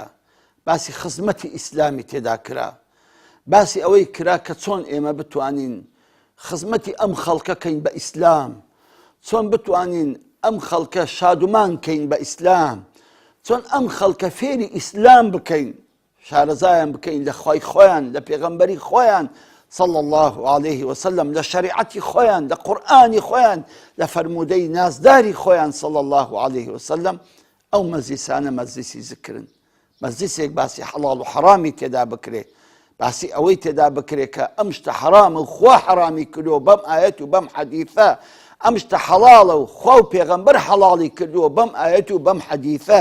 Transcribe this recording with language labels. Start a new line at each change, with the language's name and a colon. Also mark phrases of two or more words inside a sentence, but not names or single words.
Central Kurdish: باسی خزمەتی ئیسلامی تێدا کرا، باسی ئەوەی کرا کە چۆن ئێمە بتوانین خزمەتی ئەم خەڵکەکەین بە ئیسلام، چۆن بتوانین ئەم خەڵکە شادومان کەین بە ئیسلام، چۆن ئەم خەڵکە فێری ئیسلام بکەین، شارەزایان بکەین لە خوای خۆیان، لە پێغەمبەری خۆیان
Arabic: صلى الله عليه وسلم،
Central Kurdish: لە شەریعەتی خۆیان، لە قورئانی خۆیان، لە فەرموودەی نازداری خۆیان
Arabic: صلى الله عليه وسلم.
Central Kurdish: ئەو مەجلیسانە مەجلیسی ذکرن، مەجلیسێک باسی حەڵاڵ و حەرامی تێدا بکرێ، باسی ئەوەی تێدا بکرێ کە ئەم شتە حەرامە و خوا حەرامی کردووە بەم ئایەت و بەم حەدیثە، ئەم شتە حەڵاڵە و خوا و پێغەمبەر حەڵاڵی کردووە بەم ئایەت و بەم حەدیثە.